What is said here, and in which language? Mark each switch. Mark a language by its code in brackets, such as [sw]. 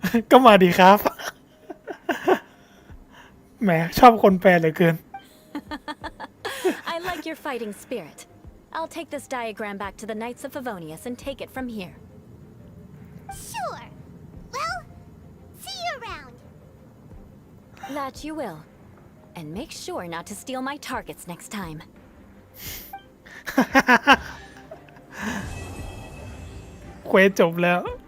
[th] ก็มาดีครับ แหมชอบคนแปลเหลือเกิน [en] I like your fighting spirit. I'll take this diagram back to the Knights of Favonius and take it from here. Sure. Well, see you around. That you will. And make sure not to steal my targets next time. [th] เควสจบแล้ว